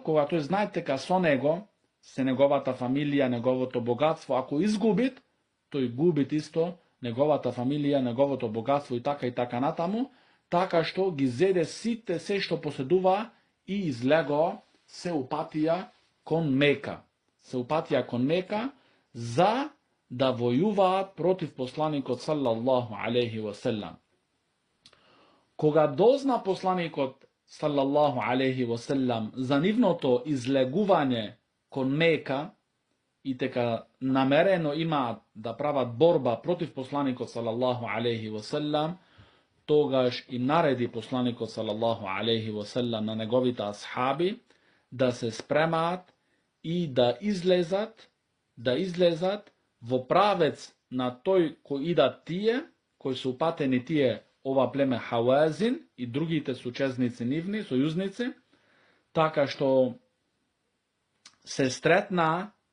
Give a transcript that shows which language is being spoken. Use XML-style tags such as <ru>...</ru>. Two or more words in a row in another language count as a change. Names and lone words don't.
<mk>Кога тој знаете дека со него, се неговата фамилија, неговото богатство, ако изгубит, тој губит исто неговата фамилија, неговото богатство и така натаму, така што ги зеде сите се што поседува и излего се упатија кон Мека. Се упатија кон Мека за да војуваат против посланикот</mk> <ar>صلى الله عليه وسلم.</ar> <mk>Кога дозна посланикот</mk> <ar>صلى الله عليه وسلم</ar> <mk>за нивното излегување кон Мека и дека намерено имаат да прават борба против посланикот</mk> <ar>صلى الله عليه وسلم,</ar> <mk>тогаш им нареди посланикот</mk> <ar>صلى الله عليه وسلم</ar> <mk>на неговите асхаби да се спремаат и да излезат во правец на тој кој идат тие, кои се упатени тие ова племе Хауазин и другите соучесници нивни, сојузници, така што се стретна</mk>